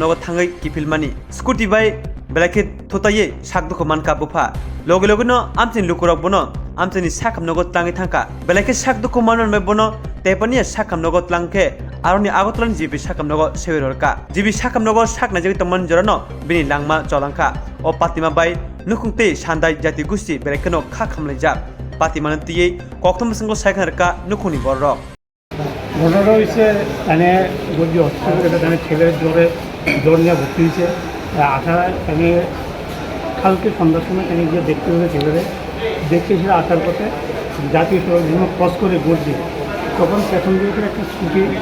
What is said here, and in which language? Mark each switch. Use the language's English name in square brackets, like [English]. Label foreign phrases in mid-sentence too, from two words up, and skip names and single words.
[Kok Borok] nogo tangai kifilmani skuti bai beleke thutaye sakdo manka bufa loge no amtin lukurok bono amtini sakam nogo tlangi thangka beleke sakdo manon me bono tepani sakam nogo tlangke aroni agotlan jibi sakam nogo sewerorka jibi sakam nogo sakna jagi tomon jorano bini langma cholangka o patima bai nukungte sandai jati gusti beleke no kha khamlaijak patima nantiye koktom singo saikharka nukuni borro [Bangla] ঘটনাটা হচ্ছে এখানে গর্জি হসপিটাল এখানে ছেলের জ্বর নিয়ে ভর্তি হয়েছে আসার এখানে কালকে সন্ধ্যার সময় এখানে গিয়ে দেখতে হবে ছেলেরে দেখতে এসে আসার পথে জাতীয় সড়ক যখন ক্রস করে গর্জি তখন পেছন দিকে একটা স্কুটি